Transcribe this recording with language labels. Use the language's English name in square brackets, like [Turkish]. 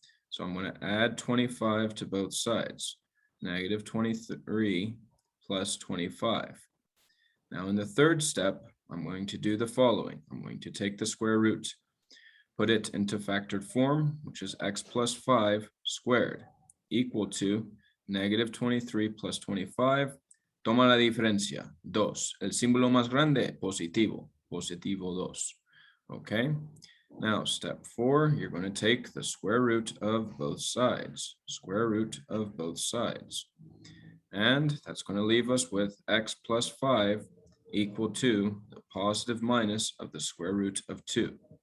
[English] So I'm going to add 25 to both sides. Negative 23 plus 25. Now in the third step, I'm going to do the following. I'm going to take the square root, put it into factored form, which is x plus 5 squared, equal to negative 23 plus 25. [Spanish] Toma la diferencia, 2. El símbolo más grande, positivo, positivo 2. [English] Okay. Now, step 4, you're going to take the square root of both sides, square root of both sides. And that's going to leave us with x plus 5 equal to the positive minus of the square root of 2.